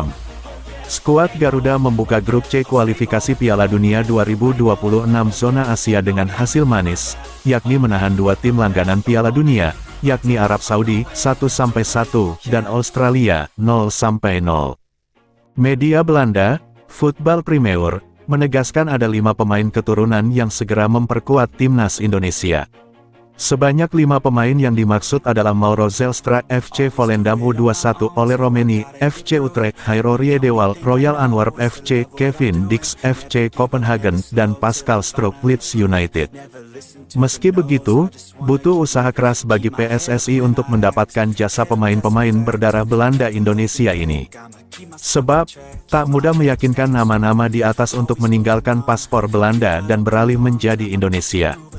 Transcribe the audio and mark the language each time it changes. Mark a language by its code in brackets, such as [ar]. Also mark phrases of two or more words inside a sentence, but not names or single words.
[id] Skuad Garuda membuka grup C kualifikasi Piala Dunia 2026 zona Asia dengan hasil manis, yakni menahan dua tim langganan Piala Dunia, yakni Arab Saudi 1-1 dan Australia 0-0. Media Belanda, Voetbal Primeur, menegaskan ada 5 pemain keturunan yang segera memperkuat timnas Indonesia. Sebanyak 5 pemain yang dimaksud adalah Mauro Zelstra FC Volendam U21, Ole Romeni FC Utrecht, Hairo Riedewald Royal Antwerp FC, Kevin Dix FC Copenhagen, dan Pascal Strouk Leeds United. Meski begitu, butuh usaha keras bagi PSSI untuk mendapatkan jasa pemain-pemain berdarah Belanda Indonesia ini. Sebab, tak mudah meyakinkan nama-nama di atas untuk meninggalkan paspor Belanda dan beralih menjadi Indonesia.